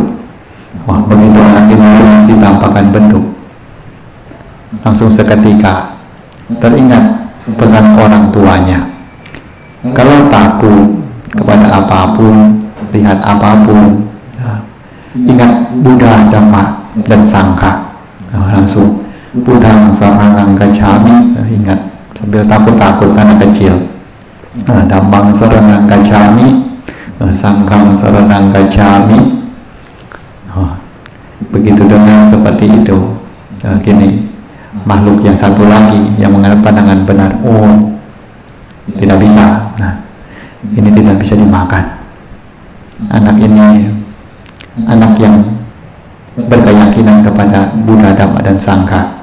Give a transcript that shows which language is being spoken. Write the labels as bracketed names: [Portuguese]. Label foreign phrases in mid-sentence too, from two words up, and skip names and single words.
[Indonesian] Wah, begitu anak ini ditampakkan bentuk, langsung seketika teringat pesan orang tuanya. Kalau takut kepada apapun, lihat apapun, ingat Buddha, Dhamma, dan Sangha. [Pali] Langsung Buddha saranang gacchami, [Indonesian] ingat sambil takut-takut anak kecil. [Pali] Dhammang saranang gacchami, Sanghang saranang gacchami. [Indonesian] Begitu dengan seperti itu, kini makhluk yang satu lagi yang menganut pandangan benar, tidak bisa. Ini tidak bisa dimakan. Anak ini anak yang berkeyakinan kepada Buddha, Dhamma, dan Sangha.